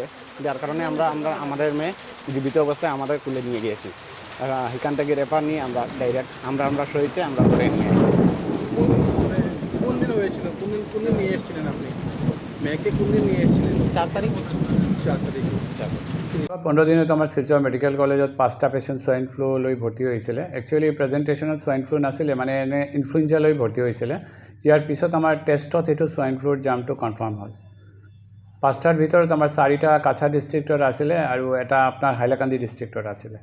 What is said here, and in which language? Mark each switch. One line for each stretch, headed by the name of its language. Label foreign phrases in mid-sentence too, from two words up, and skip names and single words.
Bangla: যার কারণে আমরা আমাদের মেয়ে জীবিত অবস্থায় আমাদের কুলে নিয়ে গিয়েছি। এখান থেকে রেফার নিয়ে আমরা ডাইরেক্ট আমরা সহিতে আমরা করে নিয়ে এসেছি। কোন দিন হয়েছিল, কোন দিন নিয়ে এসেছিলেন আপনি মেয়েকে? কোন দিন নিয়ে এসেছিলেন? 4 তারিখ। 4 তারিখ।
Assamese: 15 দিনত আমাৰ শিলচৰ মেডিকেল কলেজত 5টা পেচেণ্ট সোৱাইন ফ্লু লৈ ভৰ্তি হৈছিলে। একচুৱেলি প্ৰেজেণ্টেশ্যনত সোৱাইন ফ্লু নাছিলে, মানে এনে ইনফ্লুৱেঞ্জা লৈ ভৰ্তি হৈছিলে। ইয়াৰ পিছত আমাৰ টেষ্টত সেইটো সোৱাইন ফ্লুৰ জামটো কনফাৰ্ম হ'ল। 5টাৰ ভিতৰত আমাৰ 4টা কাছাৰ ডিষ্ট্ৰিক্টৰ আছিলে আৰু এটা আপোনাৰ হাইলাকান্দি ডিষ্ট্ৰিক্টৰ আছিলে।